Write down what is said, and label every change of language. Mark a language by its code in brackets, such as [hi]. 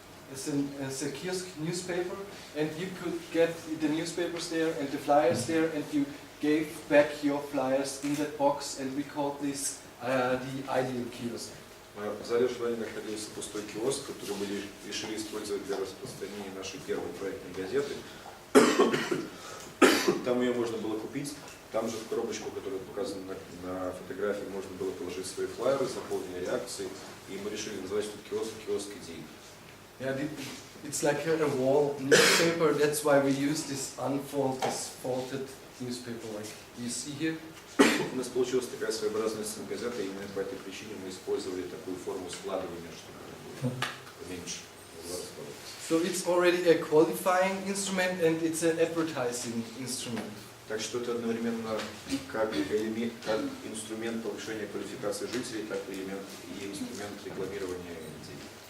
[en] it's a kiosk newspaper, and you could get the newspapers there and the flyers there, and you gave back your flyers in that box, and we called this the ideal kiosk. [ru] В зале ожидания находился пустой киоск, который мы решили использовать для распространения нашей первой проектной газеты. Там ее можно было купить. Там же в коробочку, которая показана на фотографии, можно было положить свои флайеры, заполненные реакцией. И мы решили назвать этот киоск идей. [en] Yeah, it's like a wall newspaper. That's why we use this folded newspaper, like you see here. [ru] У нас получилась такая своеобразная газета, и именно по этой причине мы использовали такую форму складывания, чтобы было поменьше. [en] So it's already a qualifying instrument and it's an advertising instrument. [ru] Так что это одновременно как инструмент повышения квалификации жителей, так и инструмент рекламирования идей.